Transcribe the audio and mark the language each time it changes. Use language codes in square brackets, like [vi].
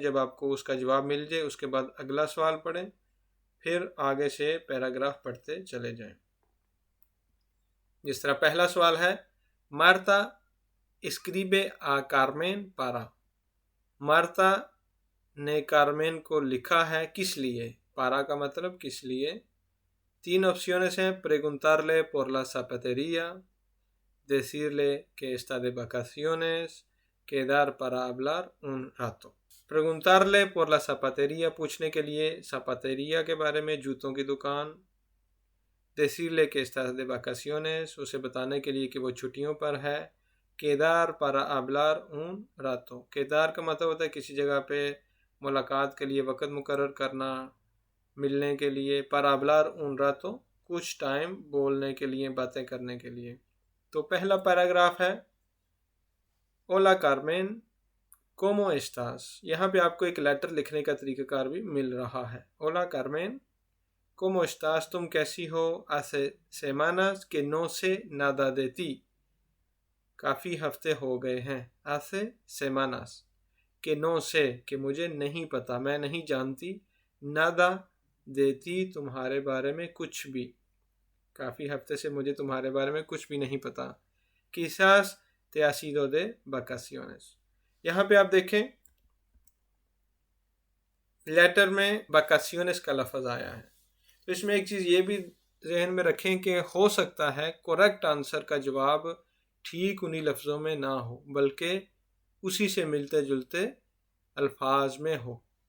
[hi] जब आपको उसका जवाब मिल जाए उसके बाद अगला सवाल पढ़ें, फिर आगे से पैराग्राफ पढ़ते चले जाएं। [es] जिस तरह पहला सवाल है, मार्ता escribe a Carmen para। [hi] Marta ने कार्मेन को लिखा है किस लिए? पारा का मतलब किस लिए। 3 ऑप्शंस हैं। [es] preguntarle por la zapatería, decirle que está de vacaciones, quedar para hablar un rato। preguntarle por la zapatería [hi] पूछने के लिए zapatería के बारे में, जूतों की दुकान। [es] decirle que está de vacaciones [hi] उसे बताने के लिए कि वो छुट्टियों पर है। [es] quedar para hablar un rato, [hi] quedar का मतलब होता है किसी जगह पे मुलाकात के लिए वक़्त मुकर्रर करना, मिलने के लिए। [es] para hablar un rato [hi] कुछ टाइम बोलने के लिए, बातें करने के लिए। तो पहला पैराग्राफ है, [es] Hola Carmen, ¿cómo estás? [hi] यहाँ पे आपको एक लेटर लिखने का तरीक़ाकार भी मिल रहा है। [es] Hola Carmen, ¿cómo estás? [hi] तुम कैसी हो? [es] Hace semanas que no sé nada de ti। [hi] काफ़ी हफ्ते हो गए हैं। [es] Hace semanas [hi] कि नो से कि मुझे नहीं पता, मैं नहीं जानती, नादा देती तुम्हारे बारे में कुछ भी, काफ़ी हफ्ते से मुझे तुम्हारे बारे में कुछ भी नहीं पता। [es] quizás te has ido de vacaciones। [hi] यहाँ पे आप देखें लेटर में vacaciones का लफ्ज़ आया है, तो इसमें एक चीज़ ये भी जहन में रखें कि हो सकता है करेक्ट आंसर का जवाब ठीक उन्हीं लफ्ज़ों में ना हो, बल्कि उसी से मिलते जुलते अल्फाज में हो।